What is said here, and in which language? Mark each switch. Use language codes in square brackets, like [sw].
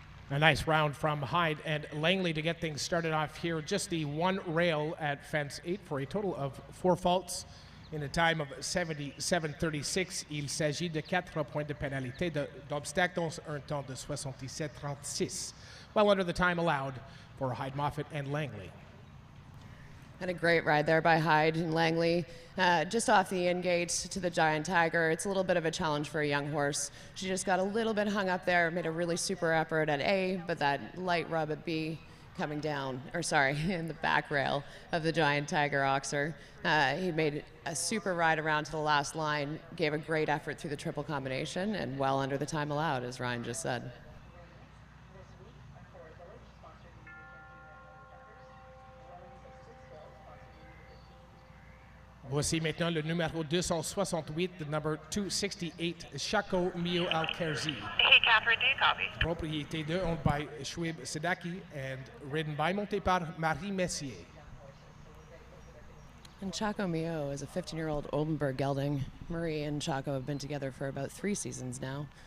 [en] A nice round from Hyde and Langley to get things started off here. Just the 1 rail at fence 8 for a total of 4 faults in a time of 77.36. [fr] Il s'agit de 4 points de pénalité d'obstacle, dont un temps de 77.36. [en] Well under the time allowed for Hyde Moffett and Langley. And a great ride there by Hyde and Langley. Just off the in-gate to the Giant Tiger. It's a little bit of a challenge for a young horse. She just got a little bit hung up there, made a really super effort at A, but that light rub at B coming down, or sorry, in the back rail of the Giant Tiger Oxer. He made a super ride around to the last line, gave a great effort through the triple combination, and well under the time allowed, as Ryan just said. [fr] Voici maintenant le numéro 268, [en] the number 268, [fr] Chaco Mio Alkerzi. [en] Hey, Catherine, do you copy? [fr] Propriété de, [en] owned by Shwib Sedaki and ridden by [fr] monté par [en] Marie Messier. And Chaco Mio is a 15-year-old Oldenburg gelding. Marie and Chaco have been together for about 3 seasons now.